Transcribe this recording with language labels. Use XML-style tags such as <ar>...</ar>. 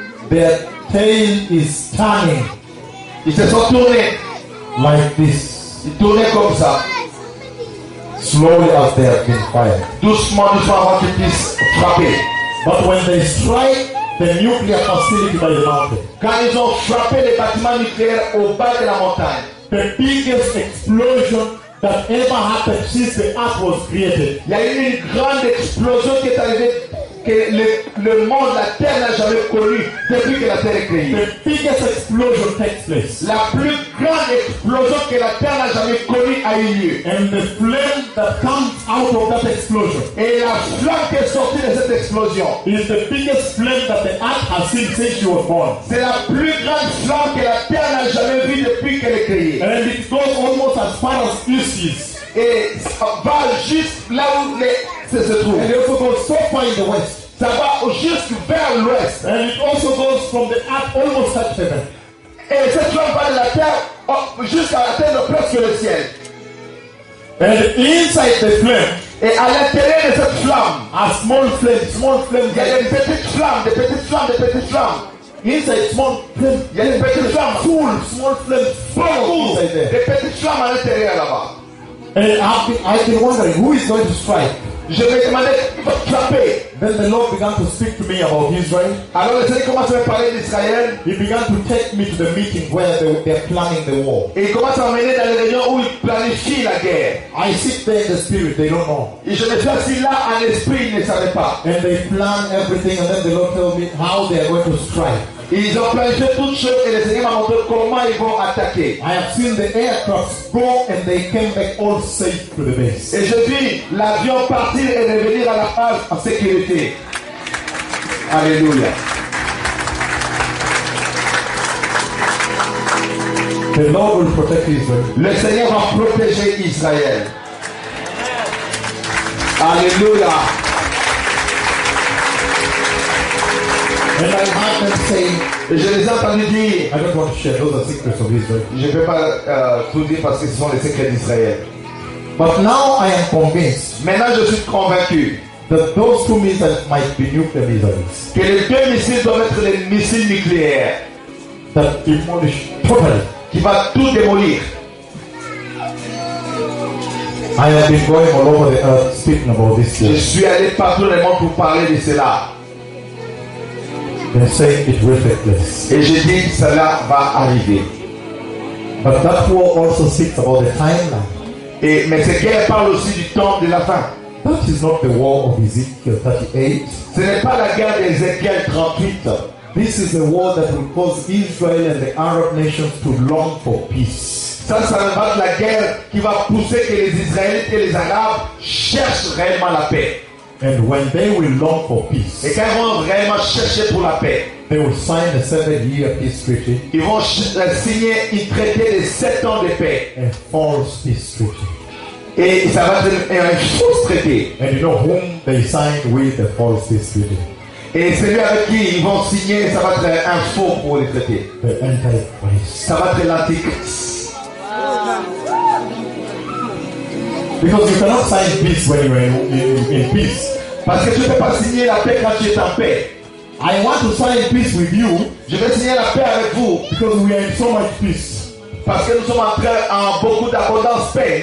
<en>their tail is turning.</en> <fr>Ils se sont tournés.</fr> <en>Like this.</en> <fr>Ils tournaient comme ça.</fr> <en>Slowly as they have been fired.</en> <fr>Doucement avant qu'ils puissent frapper.</fr> <en>But when they strike the nuclear facility by the mountain.</en> <fr>Quand ils ont frappé les bâtiments nucléaires au bas de la montagne.</fr> <en>The biggest explosion that ever happened since the earth was created.</en> <fr>Il y a eu une grande explosion qui est arrivée que le monde, la terre n'a jamais connu depuis que la terre est créée.</fr> <en>The biggest explosion takes place.</en> <fr>La plus grande explosion que la terre n'a jamais connue a eu lieu.</fr> <en>And the flame that comes out of that explosion.</en> <fr>Et la flamme qui est sortie de cette explosion.</fr> <en>Is the biggest flame that the earth has seen since she was born.</en> <fr>C'est la plus grande flamme que la terre n'a jamais vue depuis qu'elle est créée.</fr> <en>And it goes almost as far as Isis.</en> <fr>Et ça va juste là où ça se trouve.</fr> <en>And it also goes so far in the west.</en> <fr>Ça va juste vers l'ouest.</fr> <en>And it also goes from the earth almost up to heaven.</en> <fr>Et cette flamme va de la terre jusqu'à atteindre presque le ciel.</fr> <en>And inside the flame.</en> <fr>Et à l'intérieur de cette flamme.</fr> <en>A small flame.</en> <fr>Il y a des petites flammes, des petites flammes, des petites flammes.</fr> <en>Inside small flame.</en> <fr>Il y a des petites flammes.</fr> <en>Cool. Small flame.</en> <fr>Cool. Cool. Des petites flammes à l'intérieur là-bas.</fr> <en>And I can wonder who is going to strike.</en> <fr>Je me demandais qui va frapper.</fr> <en>Then the Lord began to speak to me about Israel.</en> <fr>Alors le Seigneur commence à me parler d'Israël.</fr> <en>He began to take me to the meeting where they're planning the war.</en> <fr>Il commence à m'emmener dans les réunions où ils planifient la guerre.</fr> <en>I sit there in the spirit, they don't know.</en> <fr>Et je me suis assis là en esprit, ils ne savaient pas.</fr> <en>And they plan everything, and then the Lord tells me how they are going to strike.</en> <fr>Ils ont planifié toutes choses et le Seigneur m'a montré comment ils vont attaquer.</fr> <en>I have seen the aircraft go and they came back all safe to the base.</en> <fr>Et je vis l'avion partir et revenir à la base en sécurité. Alléluia.</fr> <en>The Lord will protect Israel.</en> <fr>Le Seigneur va protéger Israël. Alléluia.</fr> <en>And I heard them say,</en> <fr>je les ai entendus dire,</fr> <en>I don't want to share those secrets of Israel.</en> <fr>Je ne vais pas tout dire parce que ce sont les secrets d'Israël.</fr> <en>But now I am convinced.</en> <fr>Maintenant je suis convaincu</fr> <en>that those two missiles might be nuclear missiles.</en> <fr>Que les deux missiles doivent être les missiles nucléaires.</fr> <en>That demolish totally.</en> <fr>Qui va tout démolir.</fr> <en>I have been going all over the earth speaking about this.</en> <fr>Je suis allé partout dans le monde pour parler de cela.</fr> <en>They say it will take place.</en> <fr>Et je dis cela va arriver.</fr> <en>But that war also speaks about the timeline.</en> <fr>Et mais cette guerre parle aussi du temps de la fin.</fr> <en>That is not the war of Ezekiel 38.</en> <fr>Ce n'est pas la guerre d'Ézéchiel 38.</fr> <en>This is a war that will cause Israel and the Arab nations to long for peace.</en> <fr>Ça, ça va être la guerre qui va pousser que les Israélites et les Arabes cherchent réellement la paix.</fr> <en>And when they will long for peace,</en> <fr>et quand ils vont vraiment chercher pour la paix,</fr> <en>they will sign a 7-year peace treaty.</en> <fr>Ils vont signer un traité de 7 ans de paix.</fr> <en>A false peace treaty.</en> <fr>Et ça va être un faux traité.</fr> <en>And you know whom they signed with a false peace treaty?</en> <fr>Et celui avec qui ils vont signer, ça va être un faux pour le traité.</fr> <en>The Antichrist.</en> <fr>Ça va être l'Antichrist.</fr> <en>Because you cannot sign peace when you are in peace.</en> <fr>Parce que tu ne peux pas signer la paix quand tu es en paix.</fr> <en>I want to sign peace with you.</en> <fr>Je vais signer la paix avec vous.</fr> <en>Because we are in so much peace.</en> <fr>Parce que nous sommes entrés en beaucoup d'abondance paix.</fr>